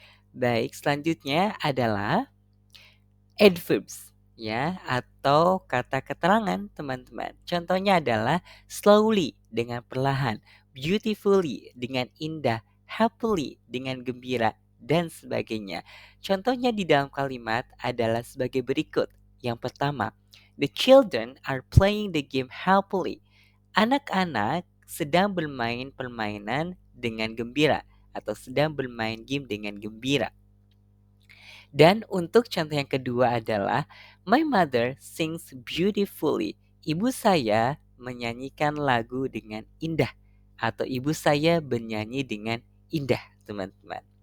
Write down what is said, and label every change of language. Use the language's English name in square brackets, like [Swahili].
[Indonesian] Baik, selanjutnya adalah adverbs ya atau kata keterangan teman-teman. Contohnya adalah slowly dengan perlahan, beautifully dengan indah, happily dengan gembira dan sebagainya. Contohnya di dalam kalimat adalah sebagai berikut. [English] Yang pertama, the children are playing the game happily. [Indonesian] Anak-anak sedang bermain permainan dengan gembira atau sedang bermain game dengan gembira. Dan untuk contoh yang kedua adalah [English] My mother sings beautifully. [Indonesian] Ibu saya menyanyikan lagu dengan indah atau ibu saya bernyanyi dengan indah, teman-teman.